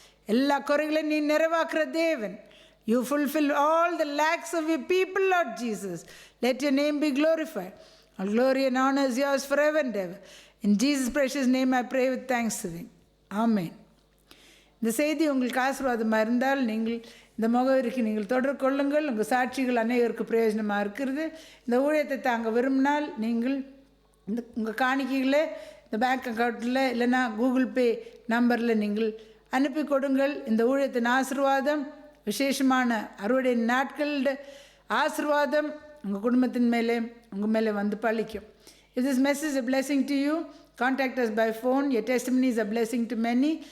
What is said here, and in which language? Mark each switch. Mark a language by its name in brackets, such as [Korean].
[Tamil] எல்லா குறைகளையும் நீ நிறைவாக்குற தேவன். [English] You fulfill all the lacks of your people, Lord Jesus. Let your name be glorified. All glory and honor is yours forever and ever. In Jesus' precious name I pray with thanksgiving. Amen. [Tamil] இந்த செய்தி உங்களுக்கு ஆசீர்வாதமாக இருந்தால் நீங்கள் இந்த முகவரிக்கு நீங்கள் தொடர்பு கொள்ளுங்கள். உங்கள் சாட்சிகள் அநேகருக்கு பிரயோஜனமாக இருக்கிறது. இந்த ஊழியத்தை தாங்க விரும்பினால் நீங்கள் இந்த உங்கள் காணிக்கைகளை இந்த பேங்க் அக்கௌண்ட்டில் இல்லைன்னா கூகுள் பே நம்பரில் நீங்கள் அனுப்பி கொடுங்கள். இந்த ஊழியத்தின் ஆசீர்வாதம், விசேஷமான அறுவடை நாட்களோட ஆசீர்வாதம் உங்கள் குடும்பத்தின் மேலே உங்கள் மேலே பலிக்கும். [English] If this message is a blessing to you, contact us by phone. Your testimony is a blessing to many.